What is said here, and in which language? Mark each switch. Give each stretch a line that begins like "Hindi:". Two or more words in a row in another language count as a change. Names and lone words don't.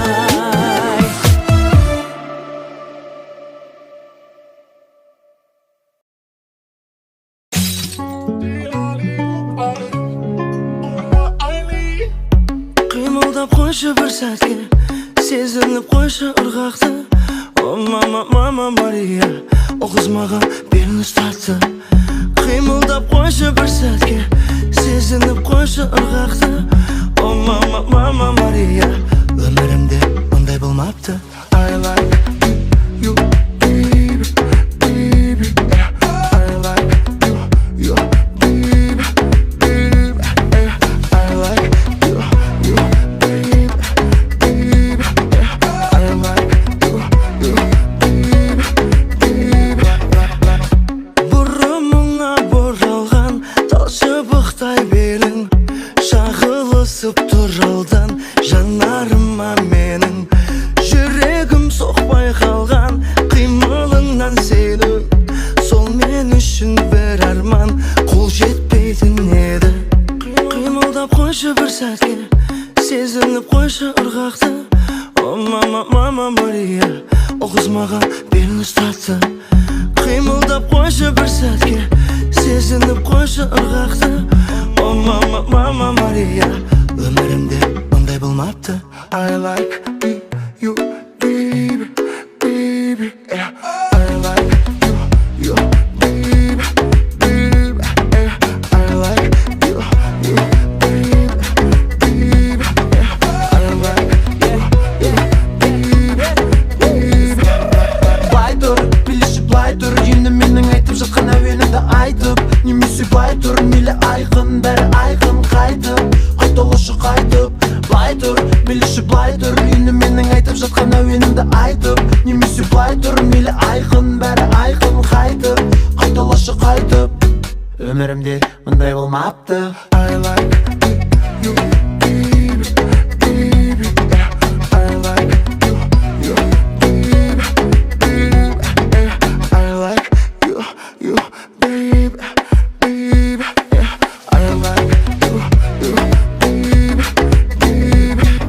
Kazakh: қимылдап қойшы бір сәтке сезініп қойшы ырғақты о мама мама мария о қыз маған белін ұстатты қимылдап қойшы бір сәтке сезініп қойшы ырғақты о мама мама мария өмірімде мұндай болмапты
English: I like you baby baby I like you baby baby I like you baby baby I like you baby baby
Kazakh: бұрымыңа боралған тал шыбықтай белің шағылысып тұр алдан жанарыма менің жүрегім соқпай қалған қимылыңнан сенің сол мен үшін бір арман қол жетпейтін еді қимылдап қойшы бір сәтке сезініп қойшы ырғақты о мама мама мария о қыз маған белін ұстатты қимылдап қойшы бір сәтке сезініп қойшы ырғақты о мама мама мария өмірімде мұндай болмапты
English: I like you baby baby yeah. I like you baby baby yeah. I like you baby baby yeah. I like you baby baby
Kazakh: былай тұр билеші былай тұр енді менің айтып жатқан әуенімді айтып немесе былай тұр мейлі айқын бәрі айқын қайтып қайталашы қайтып былай тұр билеші былай тұр енді менің айтып жатқан әуенімді айтып немесе былай тұр мейлі айқын бәрі айқын қайтып қайталашы қайтып өмірімде мұндай болмапты
English: I like you baby baby yeah. I like you baby baby yeah. I like you baby baby yeah. I like you baby baby